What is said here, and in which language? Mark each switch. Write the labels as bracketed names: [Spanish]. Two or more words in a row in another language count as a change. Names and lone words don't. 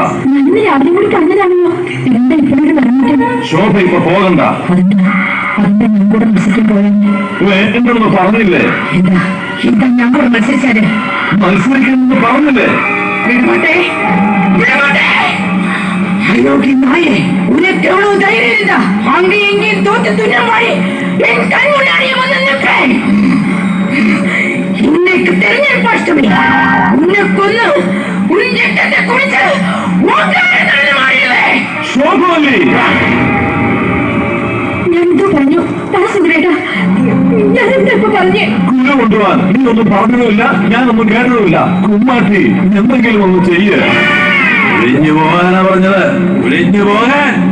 [Malayalam] ഇന്ന് രാവിലെ കൂടി പറഞ്ഞതാണല്ലോ. എന്താ ഇപ്പോഴൊരു പറഞ്ഞിട്ട്? ശോഭ ഇപ്പൊ പോകണ്ട. ഞാൻ കൂടെ മത്സരിക്കാൻ പോയാൽ എന്തെന്ന് പറഞ്ഞില്ലേ? എന്താ ഞാൻ കൂടെ മത്സരിച്ചാല് മത്സരിക്കാനെന്ന് പറഞ്ഞില്ലേ? അയോഗ്യ നായെ, [Tamil] உனக்கு எவ்வளவு தைரியம் இருந்தா அங்கே எங்கேயும் தோத்து துணமாடி என் கண் முன்னாடியே வந்து நிற்பேன். இன்னைக்கு தெரிஞ்சிருப்பா அஷ்டமி, உன்னை கொன்னு உன் ரத்தத்தை குடிச்சு [Malayalam] ശോഭല്ലേ? ഞാനെന്തോ പറഞ്ഞു സുഗ്രേട്ടാ, ഞാനെന്താ ഇപ്പൊ പറഞ്ഞേ? കുല കൊണ്ടുപോവാൻ നീ ഒന്നും പറഞ്ഞതുമില്ല, ഞാനൊന്നും കേട്ടതുമില്ല. കുമ്മാട്ടി എന്തെങ്കിലും ഒന്ന് ചെയ്യ്. വിളിഞ്ഞു പോകാനാ പറഞ്ഞത്, വിളിഞ്ഞു പോകാൻ.